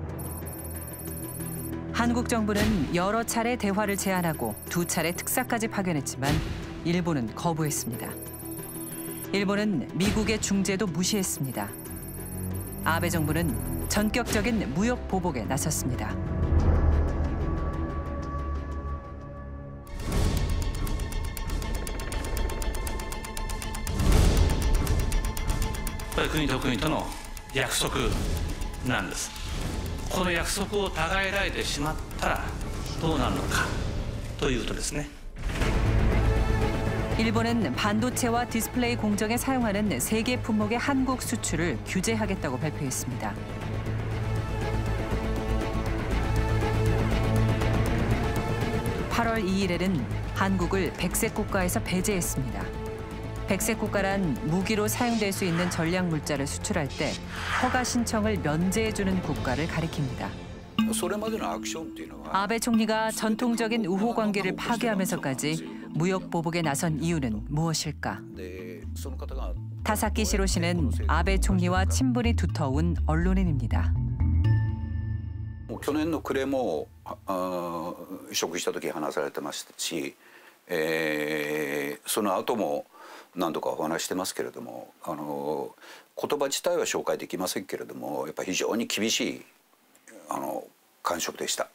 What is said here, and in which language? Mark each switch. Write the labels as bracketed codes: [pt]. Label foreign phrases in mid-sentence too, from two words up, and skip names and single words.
[ko] 한국 정부는 여러 차례 대화를 제안하고 2차례 특사까지 파견했지만 일본은 거부했습니다. 일본은 미국의 중재도 무시했습니다. 아베 정부는 전격적인 무역 보복에 나섰습니다. [ja] これ国と国との約束なんです。この約束を違えられてしまったらどうなるのかというとですね。 [ko] 일본은 반도체와 디스플레이 공정에 사용하는 세계 품목의 한국 수출을 규제하겠다고 발표했습니다. (8월 2일에는) 한국을 백색 국가에서 배제했습니다. 백색 국가란 무기로 사용될 수 있는 전략 물자를 수출할 때 허가 신청을 면제해주는 국가를 가리킵니다. 아베 총리가 전통적인 우호 관계를 파괴하면서까지 무역 보복에 나선 이유는 무엇일까? 타사키 시로시는 아베 총리와 친분이 두터운 언론인입니다. [ja] 去年の暮れも食した時話されてましたし、その後も何度かお話してますけれども、言葉自体は紹介できませんけれども、やっぱり非常に厳しい感触でした。